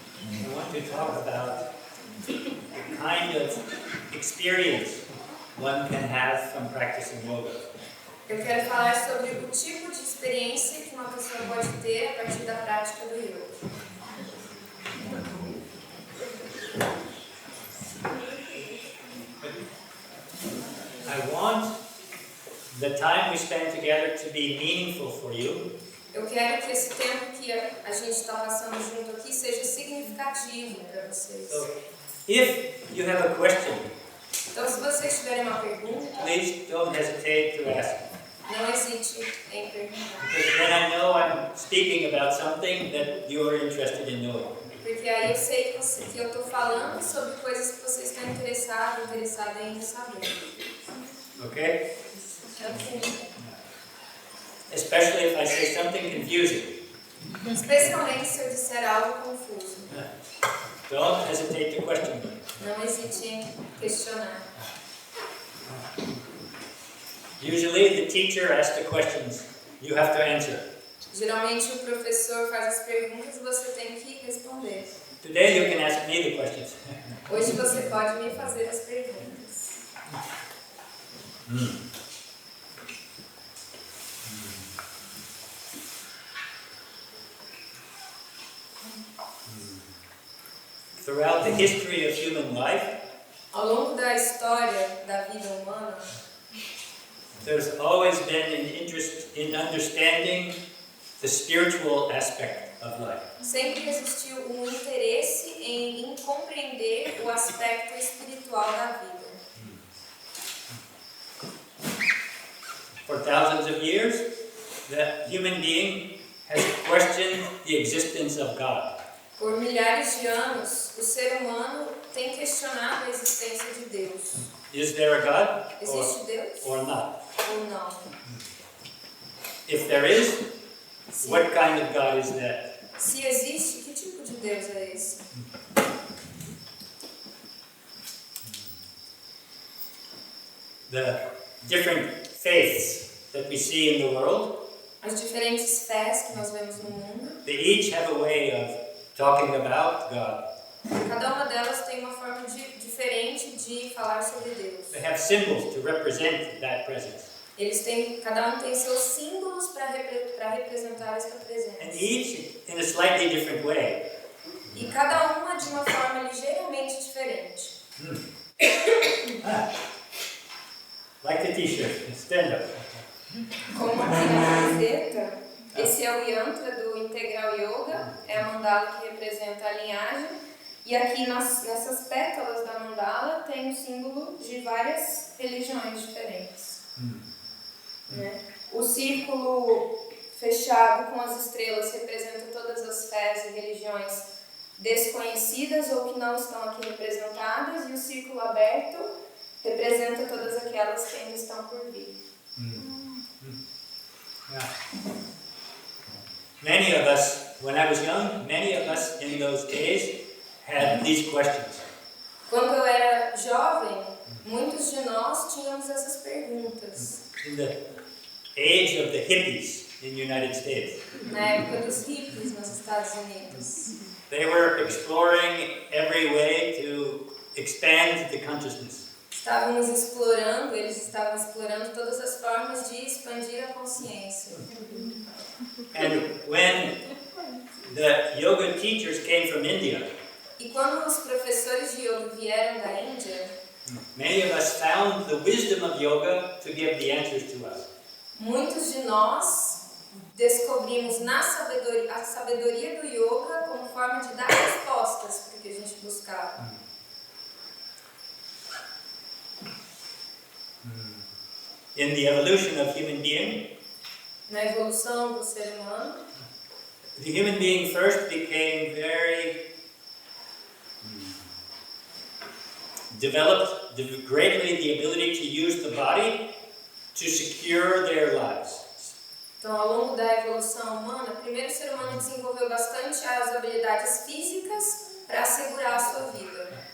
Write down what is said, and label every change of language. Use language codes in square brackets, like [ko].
[en] I want to talk about the kind of experience one can have from practicing yoga. [pt] Eu quero falar sobre o tipo de experiência que uma pessoa pode ter a partir da prática do yoga. [en] I want the time we spend together to be meaningful for you. [pt] Eu quero que esse tempo que a gente está passando junto aqui seja significativo para vocês. [en] So, if you have a question, [pt] Então, se vocês tiverem uma pergunta, [en] please don't hesitate to ask. [pt] não hesite em perguntar. [en] Because then I know I'm speaking about something that you're interested in knowing. [pt] Porque aí eu sei que eu estou falando sobre coisas que vocês estão interessada em saber. [en] Okay? [pt] Ok. [en] Especially if I say something confusing. [pt] Especialmente se eu disser algo confuso. [en] Don't hesitate to question me. [pt] Não hesite em questionar. [en] Usually the teacher asks the questions. You have to answer. [pt] Geralmente o professor faz as perguntas e você tem que responder. [en] Today you can ask me the questions. [pt] Hoje você pode me fazer as perguntas. [en] Throughout the history of human life, [pt] Ao longo da história da vida humana, [en] there's always been an interest in understanding the spiritual aspect of life. [pt] sempre existiu um interesse em compreender o aspecto espiritual da vida. [en] For thousands of years, the human being has questioned the existence of God. [pt] Por milhares de anos, o ser humano tem questionado a existência de Deus. [en] Is there a God [pt] Existe Deus [en] or not? [pt] ou não? [en] If there is, [pt] Se, [en] what kind of God is that? [pt] se existe, que tipo de Deus é esse? [en] The different faiths that we see in the world, [pt] As diferentes fés que nós vemos no mundo, [en] they each have a way of talking about God. [pt] cada uma delas tem uma forma diferente de falar sobre Deus. [en] They have symbols to represent that presence. [pt] Cada um tem seus símbolos para representar essa [en] And [pt] presença. [en] each in a slightly different way. [pt] E cada uma de uma forma ligeiramente diferente. [en] Like the t-shirt, stand up. [pt] Como aqui na camiseta, esse é o yantra do Integral Yoga, é a mandala que representa a linhagem. E aqui nessas pétalas da mandala tem o símbolo de várias religiões diferentes. Né? O círculo fechado com as estrelas representa todas as fés e religiões desconhecidas ou que não estão aqui representadas, e o círculo aberto representa todas aquelas que ainda estão por vir. Yeah. [en] Many of us, when I was young, many of us in those days had these questions. [pt] Quando eu era jovem, muitos de nós tínhamos essas perguntas. [en] In the age of the hippies in the United States, [pt] Na época dos hippies nos Estados Unidos. [en] they were exploring every way to expand the consciousness. [pt] Eles estavam explorando todas as formas de expandir a consciência. [en] And when the yoga teachers came from India, [pt] E quando os professores de yoga vieram da Índia, [en] many of us found the wisdom of yoga to give the answers to us. [pt] muitos de nós descobrimos a sabedoria do yoga como forma de dar respostas para o que a gente buscava. [en] In the evolution of human being, [pt] Na evolução do ser humano, [en] the human being first became very developed greatly the ability to use the body to secure their lives. [pt] então, ao longo da evolução humana, primeiro o ser humano desenvolveu bastante as habilidades físicas para assegurar a sua vida.